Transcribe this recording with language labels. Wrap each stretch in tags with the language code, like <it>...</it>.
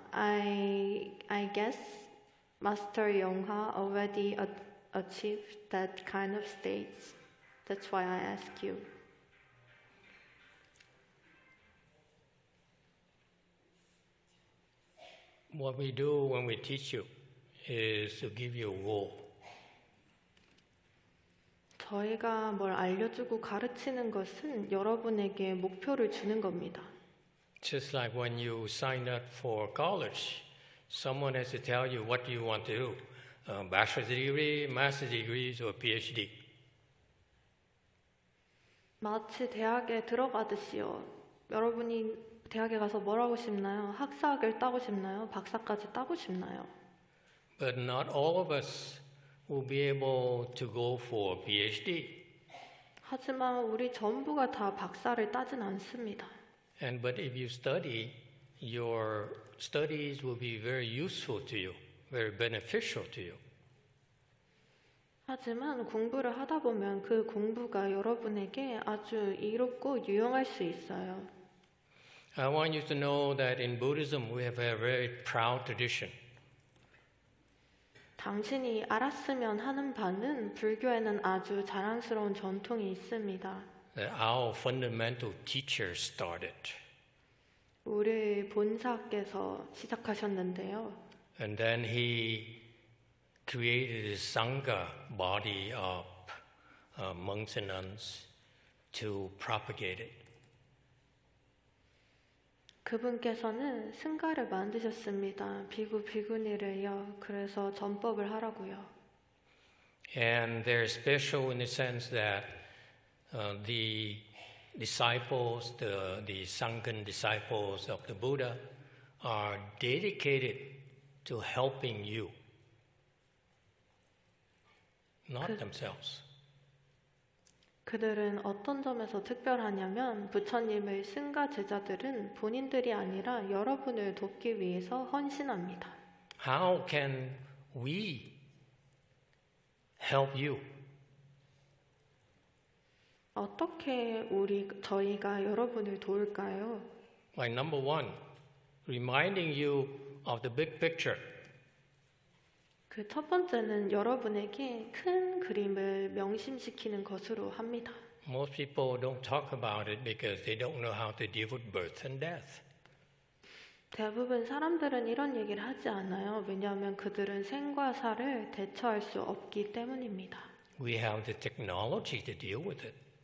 <en>I guess Master Yongha already achieved that kind of state. That's why I ask you. What we do when we teach you is to give you a goal.</en> <ko>저희가 뭘 알려주고 가르치는 것은 여러분에게 목표를 주는 겁니다.</ko> <en>Just like when you sign up for college, someone has to tell you what you want to do. Bachelor's degree, master's degrees, or PhD.</en> <ko>마치 대학에 들어가듯이요. 여러분이 대학에 가서 뭘 하고 싶나요? 학사학을 따고 싶나요? 박사까지 따고 싶나요?</ko> <en>But not all of us will be able to go for PhD.</en> <ko>하지만 우리 전부가 다 박사를 따진 않습니다.</ko> <en>But if you study, your studies will be very useful to you, very beneficial to you.</en> <ko>하지만 공부를 하다 보면 그 공부가 여러분에게 아주 이롭고 유용할 수 있어요.</ko> <en>I want you to know that in Buddhism we have a very proud tradition.</en> <ko>당신이 알았으면 하는 바는 불교에는 아주 자랑스러운 전통이 있습니다.</ko> <en>That our fundamental teacher started.</en> <ko>우리 본사께서 시작하셨는데요.</ko> <en>And then he created a Sangha body of monks and nuns to propagate it.</en> <ko>그분께서는 승가를 만드셨습니다. 비구 비구니를요. 그래서 전법을 하라고요.</ko> <en>And they're special in the sense that the disciples, the Sangha disciples of the Buddha, are dedicated to helping you, not themselves.</en> <ko>그들은 어떤 점에서 특별하냐면 부처님의 승가 제자들은 본인들이 아니라 여러분을 돕기 위해서 헌신합니다.</ko> <en>How can we help you?</en> <ko>어떻게 저희가 여러분을 도울까요?</ko> <en>By number one, reminding you of the big picture.</en> <ko>그 첫 번째는 여러분에게 큰 그림을 명심시키는 것으로 합니다.</ko> <en>Most people don't talk about it because they don't know how to deal with birth and death.</en> <ko>대부분 사람들은 이런 얘기를 하지 않아요. 왜냐하면 그들은 생과 사를 대처할 수 없기 때문입니다.</ko> <en>We have the technology to deal with it.</en>